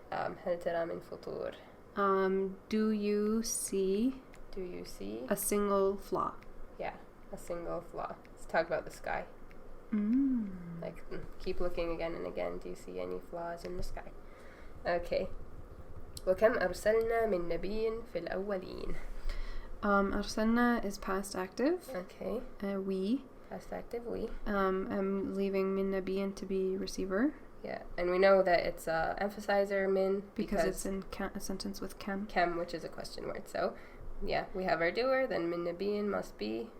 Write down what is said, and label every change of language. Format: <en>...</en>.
<ar>هل ترى من فطور.</ar> <en>Do you see a single flaw? Yeah, a single flaw. Let's talk about the sky. Like, keep looking again and again. Do you see any flaws in the sky? Okay.</en> <ar>وكم أرسلنا من نبي في الأولين.</ar> <en>أرسلنا is past active. Okay. We. Past active, we. I'm leaving min nabiyin to be receiver. Yeah, and we know that it's emphasizer min because it's in a sentence with kem. Kem, which is a question word. So, yeah, we have our doer, then min nabiyin must be</en>